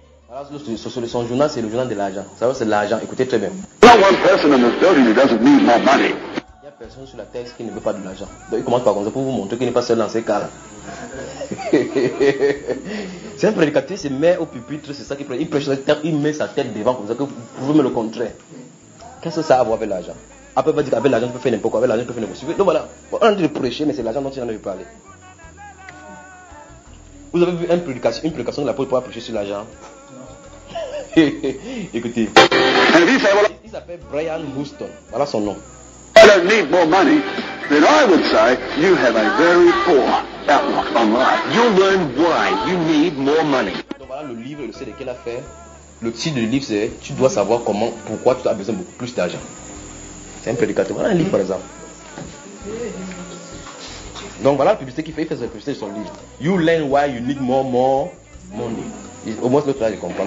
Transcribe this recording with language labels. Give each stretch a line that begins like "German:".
French: Alors, son journal, c'est le journal de l'argent. Ça, c'est l'argent. Écoutez très bien.
English: Not one person in this building that doesn't need more money.
French: Il n'y a personne sur la terre qui ne veut pas de l'argent. Donc, il commence par comme ça pour vous montrer qu'il n'est pas seul dans ces cas-là. C'est un prédicateur, il se met au pupitre, c'est ça qu'il prêche. Il prêche sa tête, il met sa tête devant comme ça que vous pouvez me le contrer. Qu'est-ce que ça a à voir avec l'argent? Après, il va dire qu'avec l'argent, tu peux faire n'importe quoi. Avec l'argent, tu peux faire n'importe quoi. Donc voilà, on a envie de prêcher, mais c'est l'argent dont il en a eu parlé. Vous avez vu une prédication de l'apôtre pour approcher sur l'argent? Écoutez. Il s'appelle Brian Houston. Voilà son nom.
English: I don't need more money. Then I would say you have a very poor outlook on life. You'll learn why you need more money.
French: Donc voilà le livre, le CD qu'elle a fait. Le titre du livre, c'est tu dois savoir comment, pourquoi tu as besoin de plus d'argent. C'est un prédicateur. Voilà un livre, par exemple. Donc voilà la publicité qu'il fait, il fait sa publicité de son livre.
English: You learn why you need more money.
French: Au moins l'autre là, je comprends.